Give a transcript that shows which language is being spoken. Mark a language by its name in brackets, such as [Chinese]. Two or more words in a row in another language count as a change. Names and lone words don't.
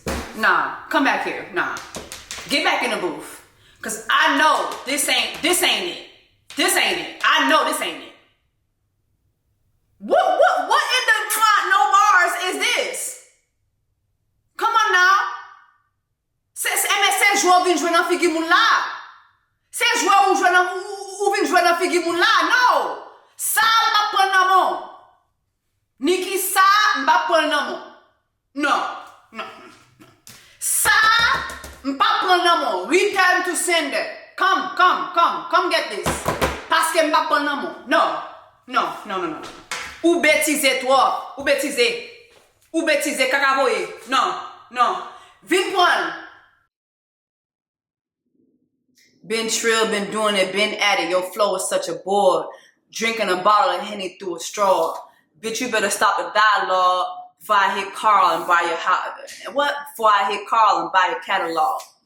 [English] Nah, come back here. Nah. Get back in the booth. Cause I know this ain't it. This ain't it. I know this ain't it. What in the no bars is this? Come on now. [Haitian Creole] Se joueur vin jouer nan figi moun la. Se joueur ou vin jouer nan figi moun la. No. Sa mba pren nan mon. Nicki, sa mba pren nan mon. No. Sa mba pren nan mon. [English] Return to sender. Come get this. [Haitian Creole] Paske mba pren nan mon. No. Ou bêtise toi. Ou bêtise kakavoye. No. Vin pren. [English] Been trill, been doing it, been at it. Your flow is such a bore. Drinking a bottle of Henny through a straw. Bitch, you better stop the dialogue before I hit Carl and buy your house. What? Before I hit Carl and buy your catalog.